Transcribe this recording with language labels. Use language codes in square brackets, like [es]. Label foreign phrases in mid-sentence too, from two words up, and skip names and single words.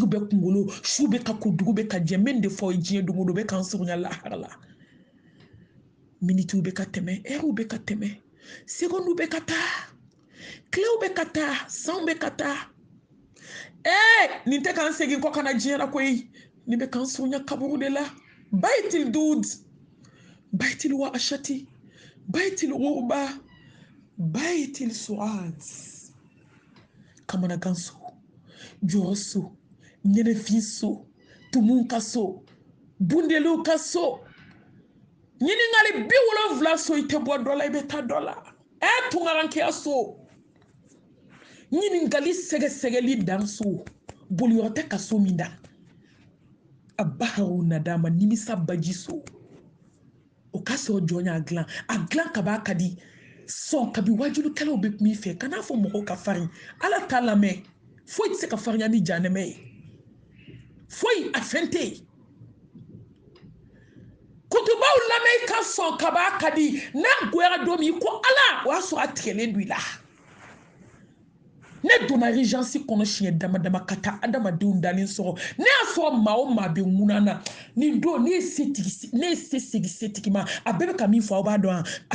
[bm] bɛ kunkolo su bɛ ka ko dugu bɛ ka jɛ min de fɔ diɲɛ don o don bɛ k'an surunya lahara la minitiw bɛ ka tɛmɛ ɛriw bɛ ka tɛmɛ secondes bɛ ka taa tilew bɛ ka taa sanw bɛ ka taa nin tɛ k'an segin kɔ ka na diɲɛ na koyi nin bɛ k'an surunya kaburu de la [ar] بيت الدود بيت الوحشة بيت الغربة بيت السؤال [bm] kamanagan so jɔrɔ so ɲɛnɛfin so tumun ka so bundeliw ka so ɲiningali 70 so i tɛ bɔ dɔ la i bɛ taa dɔ la tunkarankeya so ɲiningali sɛgɛsɛgɛli dan so boliyɔrɔ tɛ ka so min da a baharu nadama nimisa baji so o ka sɔrɔ jɔn y'a dilan a dilan ka b'a ka di sɔn kabi wajulukɛlaw bɛ kuma i fɛ kan'a fɔ mɔgɔw ka farin ala t'a lamɛn foyi tɛ se ka farinya ni janɛmɛ ye foyi a fɛn tɛ yen kutubaw lamɛn i ka sɔn ka b'a ka di n'a goyara don min i ko ala o y'a sɔrɔ a tigɛlen don i la ne donna regency kɔnɔ siɲɛ dama dama ka taa adamadenw dalen sɔrɔ ne y'a sɔrɔ maa o maa bɛ ŋunan na nin don ne ye se segi setigi ma a bɛɛ bɛ ka min fɔ aw b'a dɔn